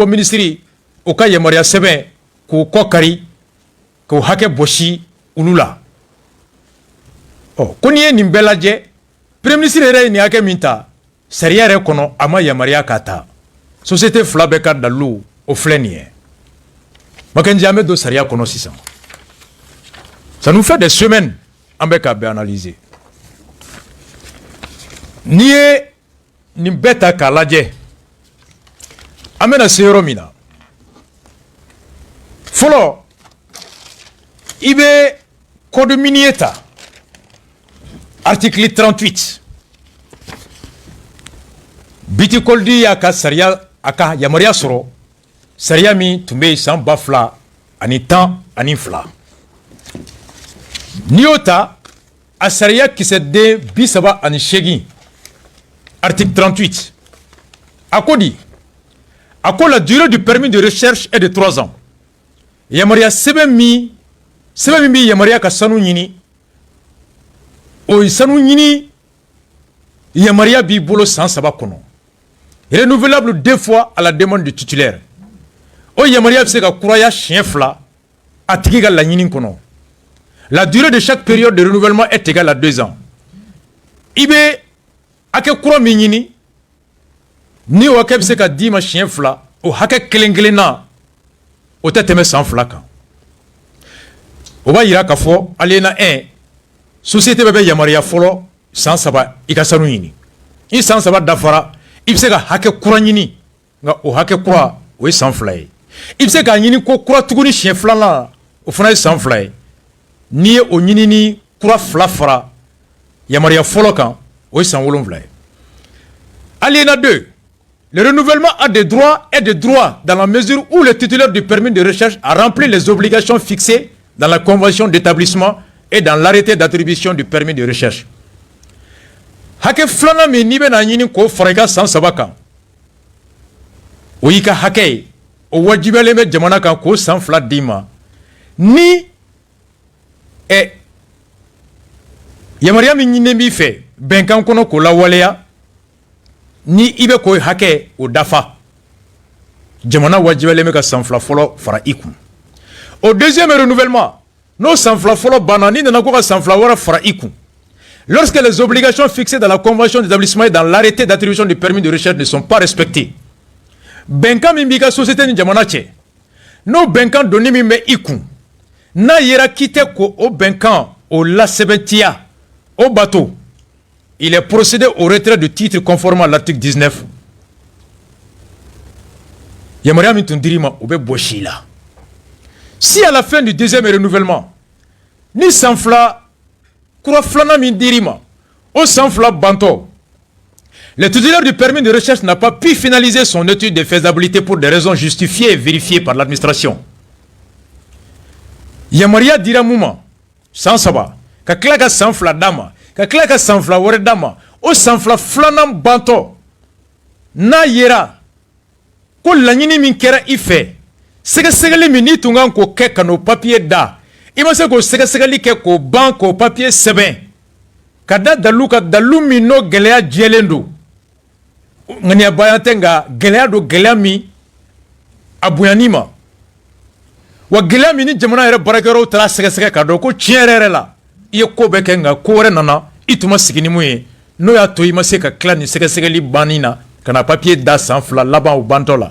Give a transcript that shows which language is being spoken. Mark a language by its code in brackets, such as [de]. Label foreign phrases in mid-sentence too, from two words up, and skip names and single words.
[bm] ministre o ka yamaruya sɛbɛn k'o kɔ kari k'o hakɛ bɔsi olu la ko n'i ye nin bɛɛ lajɛ [fr] premier ministre [bm] yɛrɛ ye nin hakɛ min ta sariya yɛrɛ kɔnɔ a ma yamaruya k'a ta société fila bɛɛ ka dalilu o filɛ nin ye Makenji an bɛ don sariya kɔnɔ sisan [fr] ça nous fait des semaines [bm] an bɛ k'a bɛɛ analyser n'i ye nin bɛɛ ta k'a lajɛ an bɛna se yɔrɔ min na fɔlɔ i bɛ [fr] code minier [bm] ta article 38 bitikoldi y'a ka sariya a ka yamaruya sɔrɔ sariya min tun bɛ yen san 2012 n'i y'o ta a sariya kisɛden 38 article 38 a ko di a ko [fr] la durée du permis de recherche est de 3 ans [bm] yamaruya sɛbɛn min bɛ yamaruya ka sanu ɲini o sanu ɲini yamaruya b'i bolo san 3 kɔnɔ [fr] renouvelable 2 fois à la demande du titulaire [bm] o yamaruya bɛ se ka kuraya siɲɛ 2 a tigi ka laɲini kɔnɔ [fr] la durée de chaque période de renouvellement est égale à 2 ans [bm] i bɛ hakɛ kura min ɲini ni o hakɛ bɛ se ka d'i ma siɲɛ 2 o hakɛ kelen kelenna o tɛ tɛmɛ san 2 kan o b'a yira k'a fɔ alinéa 1 société bɛɛ bɛ yamaruya fɔlɔ san 3 i ka sanu ɲini i san 3 dafara i bɛ se ka hakɛ kura ɲini nka o hakɛ kura o ye san 2 ye il bɛ se k'a ɲini ko kura tuguni siɲɛ filanan o fana ye san 2 ye n'i ye o ɲini ni kura 2 fara yamaruya fɔlɔ kan o ye san 7 ye. Alinéa 2. [fr] Le renouvellement a des droits et des droits dans la mesure où le titulaire du permis de recherche a rempli les obligations fixées dans la convention d'établissement et dans l'arrêté d'attribution du permis de recherche. [bm] Hake flana mi ni be na ɲini ko fara i ka san 3 kan o y'i ka hakɛ ye o wajibiyalen bɛ jamana kan k'o san 2 d'i ma ni yamaruya min ɲininen b'i fɛ bɛnkan kɔnɔ k'o lawaleya ni i bɛ k'o hakɛ o dafa jamana wajibiyalen bɛ ka san 2 fɔlɔ fara i kun. [fr] Au deuxième renouvellement [bm] n'o san 2 fɔlɔ banna ni nana ko ka san 2 wɛrɛ fara i kun. [fr] Lorsque les obligations fixées dans la convention d'établissement et dans l'arrêté d'attribution du permis de recherche ne sont pas respectées, [bm] bɛnkan min b'i ka société ni jamana cɛ n'o bɛnkan donni min bɛ i kun n'a yera k'i tɛ ko o bɛnkan o lasɛbɛntiya o bato, [fr] il est procédé au retrait du titre conformément à l'article 19. [bm] Yamaruya min tun dir'i ma o bɛ bɔsi i la. [fr] Si à la fin du deuxième renouvellement [bm] ni san 2 kura filanan min dir'i ma o san 2 bantɔ [fr] le titulaire du permis de recherche n'a pas pu finaliser son étude de faisabilité pour des raisons justifiées et vérifiées par l'administration. [bm] Yamaruya dira mun ma san 3 ka tila ka san 2 d'a ma ka tila ka san 2 wɛrɛ d'a ma o san 2 filanan bantɔ n'a yera ko laɲini min kɛra i fɛ sɛgɛsɛgɛli min n'i tun kan k'o kɛ ka n'o papiye da i ma se k'o sɛgɛsɛgɛli kɛ k'o ban k'o papiye sɛbɛn ka da dalu ka dalu min n'o gɛlɛya jɛlen don ŋaniyabaya tɛ nka gɛlɛya don gɛlɛya min a bonyani ma wa gɛlɛya min ni jamana yɛrɛ baarakɛyɔrɔw taara sɛgɛsɛgɛ k'a dɔn ko tiɲɛ yɛrɛ la i ye ko bɛɛ kɛ nka ko wɛrɛ nana i tun ma sigi ni mun ye n'o y'a to i ma se ka tila nin sɛgɛsɛgɛli banni na ka na papiye da san 2 laban o bantɔ la.